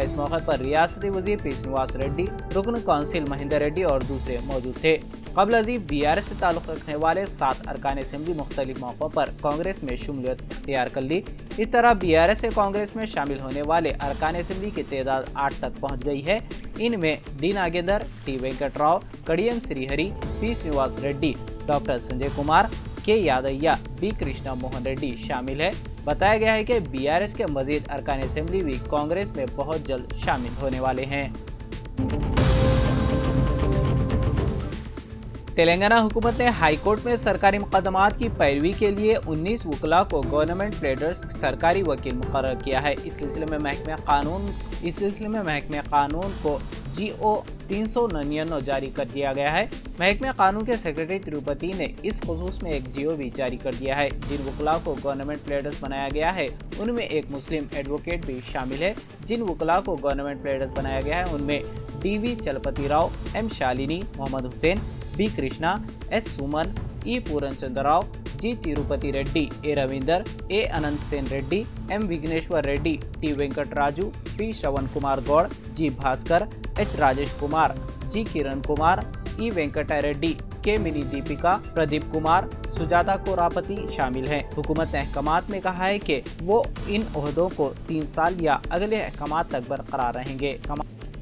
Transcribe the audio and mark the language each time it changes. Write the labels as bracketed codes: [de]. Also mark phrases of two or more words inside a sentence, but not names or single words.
[ur] اس موقع پر ریاستی وزیر پی سرینواس ریڈی، رکن کونسل مہندر ریڈی اور دوسرے موجود تھے۔ قبل ازیں BRS سے تعلق رکھنے والے 7 ارکان اسمبلی مختلف موقعوں پر کانگریس میں شمولیت اختیار کر لی۔ اس طرح BRS سے کانگریس میں شامل ہونے والے ارکان اسمبلی کی تعداد 8 تک پہنچ گئی ہے۔ ان میں ڈی ناگیندر، ٹی وینکٹ راؤ، کڑیم سری ہری، پی سرینواس ریڈی، ڈاکٹر سنجے کمار، کے یادیہ، بی کرشنا موہن ریڈی شامل ہے۔ بتایا گیا ہے کہ BRS کے مزید ارکان اسمبلی بھی کانگریس میں بہت جلد شامل ہونے والے ہیں۔ تلنگانہ حکومت نے ہائی کورٹ میں سرکاری مقدمات کی پیروی کے لیے 19 وکلاء کو گورنمنٹ پلیڈرز سرکاری وکیل مقرر کیا ہے۔ اس سلسلے میں محکمہ قانون کو GO 399 جاری کر دیا گیا ہے۔ محکمہ قانون کے سیکرٹری تروپتی نے اس خصوص میں ایک GO بھی جاری کر دیا ہے۔ جن وکلاء کو گورنمنٹ پلیڈرز بنایا گیا ہے ان میں ایک مسلم ایڈوکیٹ بھی شامل ہے۔ جن وکلاء کو گورنمنٹ پلیڈرز بنایا گیا ہے ان میں DV چلپتی راؤ، M شالنی، محمد حسین، B کرشنا، S سومن، E پورن چندر راؤ، G تروپتی ریڈی، A رویندر، A اننت سین ریڈی، M وگنیشور ریڈی، T وینکٹ راجو، P شرون کمار گوڑ، G بھاسکر، H راجیش کمار، G کرن کمار، E وینکٹا ریڈی، K منی دیپکا، پردیپ کمار، سجاتا کوراپتی شامل ہیں۔ حکومت نے احکامات میں کہا ہے کہ وہ ان عہدوں کو 3 سال یا اگلے احکامات تک برقرار رہیں گے۔